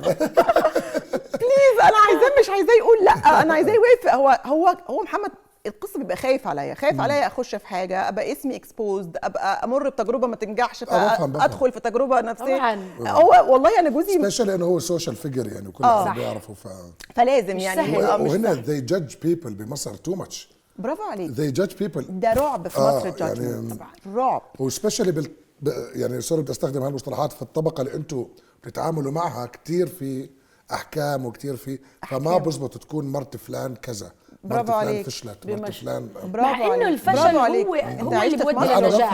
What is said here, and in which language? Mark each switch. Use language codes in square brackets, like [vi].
[ar] بليز انا عايزاه، مش عايزاه يقول لا، انا عايزاه يوافق. هو محمد القصه بيبقى خايف عليا، اخش في حاجه ابقى اسمي اكسبوزد، ابقى امر بتجربه ما تنجحش، فادخل في تجربه نفسيه. هو والله انا جوزي سبيشال انه هو سوشيال فيجر يعني، وكل حد بيعرفه فلازم يعني. وهنا [en] they judge people [ar] بمصر [en] too much. [ar] برافو عليك. [en] they judge people. [ar] ده رعب في مصر الجادجمنت يعني طبعا، رعب. وسبيشالي يعني صرت بدي استخدم هالمصطلحات في الطبقه اللي انتم بتتعاملوا معها كتير، في احكام وكتير في ما بزبط تكون مرت فلان كذا، برافو عليك، فشلت مرت فلان. مع انه الفشل هو اللي بيودي للنجاح.